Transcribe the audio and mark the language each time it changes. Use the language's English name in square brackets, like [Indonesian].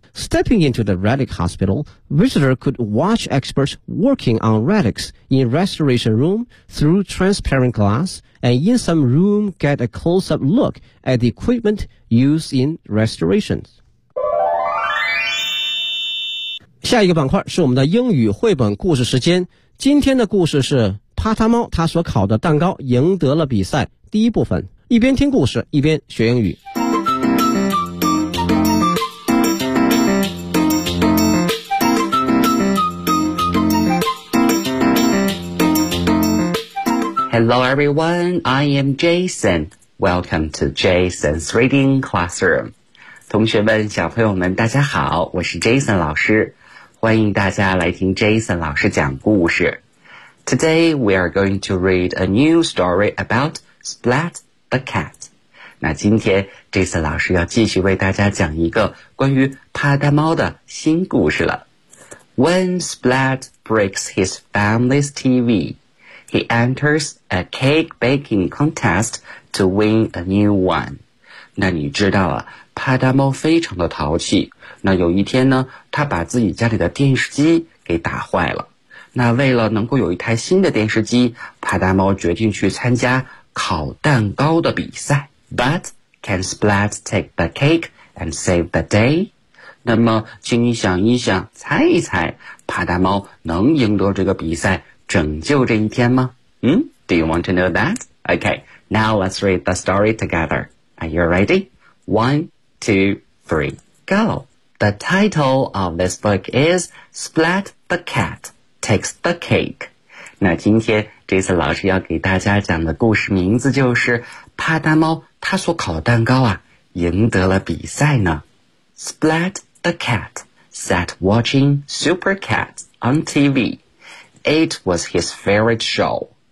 [English] Stepping into the Relic Hospital, visitors could watch experts working on relics in restoration room through transparent glass and in some room get a close-up look at the equipment used in restorations. [Chinese] 下一个板块是我们的英语绘本故事时间。今天的故事是帕塔猫他所烤的蛋糕赢得了比赛，第一部分，一边听故事一边学英语。 [English] Hello everyone, I am Jason. Welcome to Jason's Reading Classroom. [Chinese] 同学们，小朋友们，大家好，我是 Jason 老师。欢迎大家来听 Jason 老师讲故事。 [English] Today we are going to read a new story about Splat the Cat. [Chinese] 那今天 Jason 老师要继续为大家讲一个关于帕大猫的新故事了。 [English] When Splat breaks his family's TV,He enters a cake baking contest to win a new one. [Chinese] 那你知道啊，帕大猫非常的淘气。那有一天呢，他把自己家里的电视机给打坏了。那为了能够有一台新的电视机，帕大猫决定去参加烤蛋糕的比赛。 [English] But can Splat take the cake and save the day? [Chinese] 那么请你想一想，猜一猜，帕达猫能赢得这个比赛，拯救这一天吗？ [English] 嗯 ,Do you want to know that? Okay, now let's read the story together. Are you ready? 1, 2, 3, go! The title of this book is Splat the Cat Takes the Cake. [Chinese] 那今天这次老师要给大家讲的故事名字就是帕达猫他所烤的蛋糕啊赢得了比赛呢。 [English] Splat the Cat sat watching Super Cat on TV. It was his favorite show.